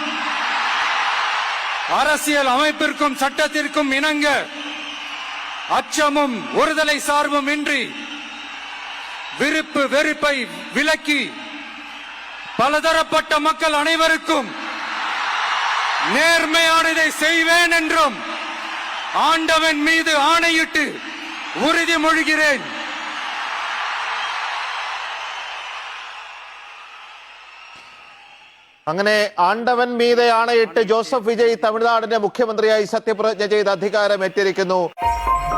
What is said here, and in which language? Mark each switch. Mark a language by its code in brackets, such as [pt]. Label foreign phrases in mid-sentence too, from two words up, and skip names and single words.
[ta] அரசியல் அமைப்பிற்கும் சட்டத்திற்கும் இணங்க அச்சமும் ஒருதலை சார்பும் இன்றி விருப்பு வெறுப்பை விலக்கி பலதரப்பட்ட மக்கள் அனைவருக்கும் நேர்மையானதை செய்வேன் என்றும் ஆண்டவன் மீது ஆணையிட்டு உறுதிமொழிகிறேன். [ml] അങ്ങനെ ആണ്ടവൻ മീതെ ആണയിട്ട് ജോസഫ് വിജയ് തമിഴ്നാടിന്റെ മുഖ്യമന്ത്രിയായി സത്യപ്രതിജ്ഞ ചെയ്ത് അധികാരമേറ്റിരിക്കുന്നു.